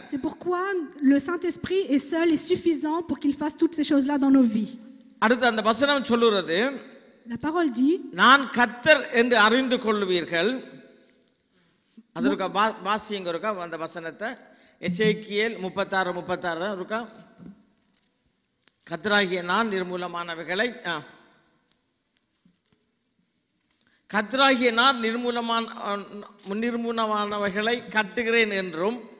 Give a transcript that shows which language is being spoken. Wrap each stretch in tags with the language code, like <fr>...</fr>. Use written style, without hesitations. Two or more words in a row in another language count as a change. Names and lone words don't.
<fr>c'est pourquoi le Saint-Esprit est seul et suffisant pour qu'il fasse toutes ces choses-là dans nos vies.</fr> <ta>அடுத்து அந்த வசனம் சொல்லுகிறது,</ta> <fr>la parole dit,</fr> <ta>நான் கர்த்தர் என்று அறிந்து கொள்வீர்கள். அதற்கு வாசிங்க இருக்கா அந்த வசனத்தை. எசேக்கியேல் 36 இருக்கா? கர்த்தராகிய நான் நிர்மூலமானவைகளை நிர்மூலமானவைகளை கட்டுகிறேன் என்றும்</ta>